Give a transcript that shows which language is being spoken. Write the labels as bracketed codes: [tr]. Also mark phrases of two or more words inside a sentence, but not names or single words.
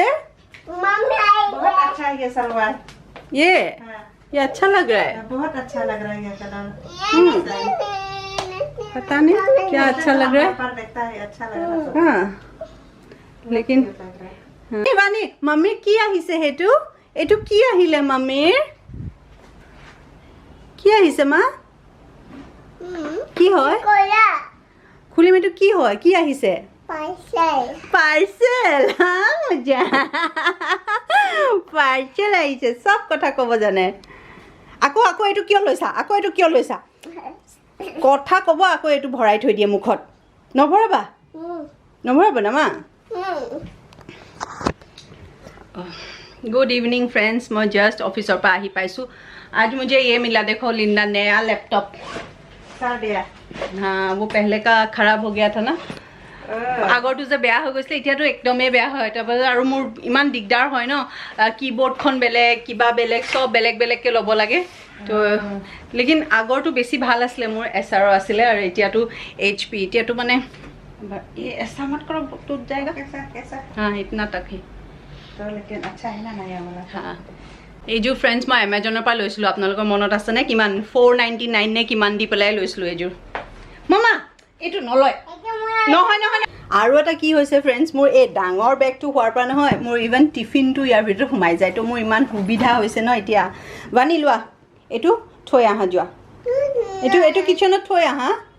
[hi] बहुत अच्छा है ये सलवार ये हाँ, ये अच्छा लग रहा है बहुत अच्छा लग रहा है ये कलर पता नहीं क्या अच्छा लग रहा है पर देखता है अच्छा लग रहा है हाँ लेकिन लग रहा है [as] হয়। বানী মম্মী কি আহিছে হেতু এটু কি আহিলে মম্মিৰ কি আহিছে মা কি হয় খুলিম এটু কি হয় কি আহিছে পাৰ্সেল হ্যাঁ মজা পাৰ্সেল আহিছে সব কথা ক'ব জানে আকৌ আকৌ এটু কিয় লৈছা কথা ক'ব আকৌ এটু ভৰাই থৈ দিয়ে মুখত নভৰাবা না মা [en] good evening friends [hi] मैं जस्ट ऑफिस पर [as] আহি পাইছো [hi] आज मुझे ये मिला देखो लिंडा नया लैपटॉप हाँ वो पहले का खराब हो गया था ना [as] আগৰটো যে বেয়া হৈ গৈছিল এতিয়াতো একদমেই বেয়া হয় তাৰপৰা আৰু মোৰ ইমান দিগদাৰ হয় ন কিবোৰ্ডখন বেলেগ কিবা বেলেগ সব বেলেগকৈ ল'ব লাগে তো লেকিন আগৰটো বেছি ভাল আছিলে মোৰ এছআৰৰ আছিলে আৰু এতিয়াতো HP এতিয়াতো মানে [hi] ये ऐसा मत करो टूट जाएगा कैसा हाँ इतना तक ही तो लेकिन अच्छा है ना नया वाला [as] हाँ এইযোৰ ফ্ৰেণ্ডছ মই এমাজনৰ পৰা লৈছিলোঁ আপোনালোকৰ মনত আছেনে কিমান 499 নে কিমান দি পেলাই লৈছিলোঁ এইযোৰ মামা এইটো নলয় নহয় আৰু এটা কি হৈছে ফ্ৰেণ্ডছ মোৰ এই ডাঙৰ বেগটো হোৱাৰ পৰা নহয় মোৰ ইভেন টিফিনটো ইয়াৰ ভিতৰত সোমাই যায় তো মোৰ ইমান সুবিধা হৈছে ন এতিয়া বানি লোৱা এইটো থৈ আহা যোৱা এইটো কিচেনত থৈ আহা